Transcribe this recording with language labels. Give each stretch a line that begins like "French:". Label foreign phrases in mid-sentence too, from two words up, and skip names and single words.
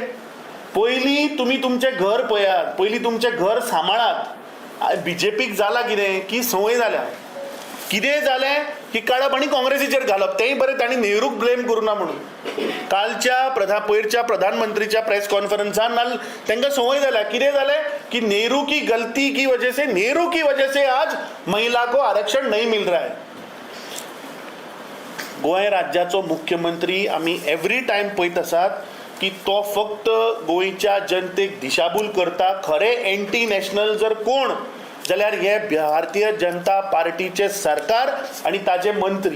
Konkani: पयलीं तुमी तुमचें घर पळयात, पयलीं तुमचें घर सांबाळात. BJPक जाला कितें की संवय जाल्या. कितेंय जालें की काडप आनी काँग्रेसीचेर घालप. तेंय बरें तांणी नेहरूक ब्लेम करूना म्हणून. कालच्या पयरच्या प्रधानमंत्रीच्या प्रेस कॉन्फरन्सान तांकां संवय जाल्या. कितें जालें की
Hindi: नेहरू की गलती की वजह से आज महिला को आरक्षण नहीं मिल रहा है.
Konkani: गोंय राज्याचो मुख्यमंत्री आमी
English: every time
Konkani: पळयत आसात की तो फक्त गोंयच्या जनतेक दिशाभूल करता. खरे
English: anti national
Konkani: जर कोण जाल्यार हे भारतीय जनता पार्टीचे सरकार आनी ताचे मंत्री.